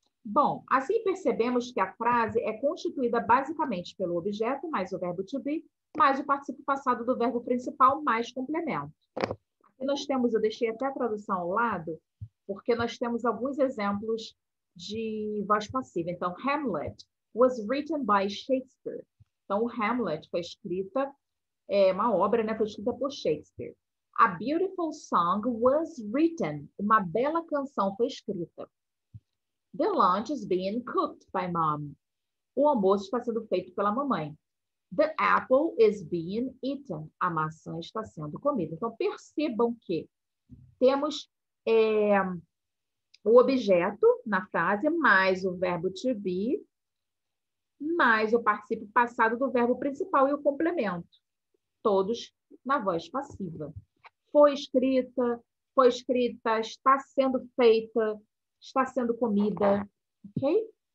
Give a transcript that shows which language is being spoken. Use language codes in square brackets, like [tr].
[pt] Bom, assim percebemos que a frase é constituída basicamente pelo objeto, mais o verbo to be, mais o particípio passado do verbo principal, mais complemento. Aqui nós temos, eu deixei até a tradução ao lado, porque nós temos alguns exemplos de voz passiva. [en] Então, Hamlet was written by Shakespeare. [pt] Então, o Hamlet foi escrita, uma obra, né, foi escrita por Shakespeare. [en] A beautiful song was written. [pt] Uma bela canção foi escrita. [en] The lunch is being cooked by mom. [pt] O almoço está sendo feito pela mamãe. [en] The apple is being eaten. [pt] A maçã está sendo comida. Então, percebam que temos o objeto na frase, mais o verbo to be, mais o particípio passado do verbo principal e o complemento. Todos na voz passiva. Foi escrita, está sendo feita, está sendo comida, ok?